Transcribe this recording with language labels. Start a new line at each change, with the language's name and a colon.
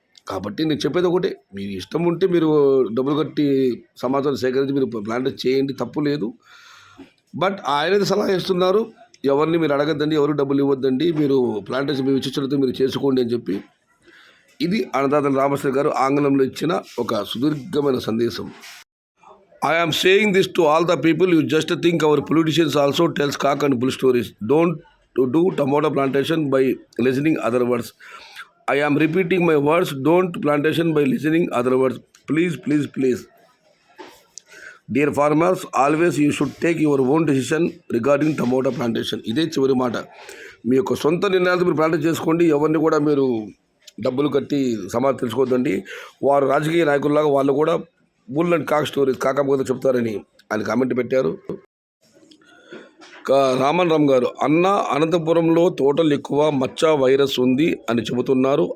Telugu: కాబట్టి నేను చెప్పేది ఒకటే, మీ ఇష్టం ఉంటే మీరు డబ్బులు కట్టి సమాచారం సేకరించి మీరు ప్లాంట్ చేయండి, తప్పు లేదు. బట్ ఆయనది సలహా ఇస్తున్నారు, ఎవరిని మీరు అడగద్దండి, ఎవరు డబ్బులు ఇవ్వద్దండి, మీరు ప్లాంటేషన్ మీ విచక్షణతో మీరు చేసుకోండి అని చెప్పి. ఇది అన్నదాత రామశ్రీ గారు ఆంగ్లంలో ఇచ్చిన ఒక సుదీర్ఘమైన సందేశం.
English: I am saying this to all the people. You just think our politicians also tells cock and bull stories. Don't do tomato plantation by listening other words. I am repeating my words. Don't plantation by listening other words. Please, please, please. Dear farmers, always you should take your own decision regarding tomato plantation.
Telugu: ఇదే చివరి మాట. మీ యొక్క సొంత నిర్ణయాలతో మీరు plantation చేసుకోండి. ఎవరిని కూడా మీరు డబ్బులు కట్టి సమాచారం తెలుసుకోవద్దండి. వారు రాజకీయ నాయకుల్లాగా వాళ్ళు కూడా
English: bull and cock stories
Telugu: కాకమ్మ చెప్తారని ఆయన కామెంట్ పెట్టారు. రామన్ రామ్ గారు, అన్న అనంతపురంలో తోటలు ఎక్కువ మచ్చ వైరస్ ఉంది అని చెబుతున్నారు.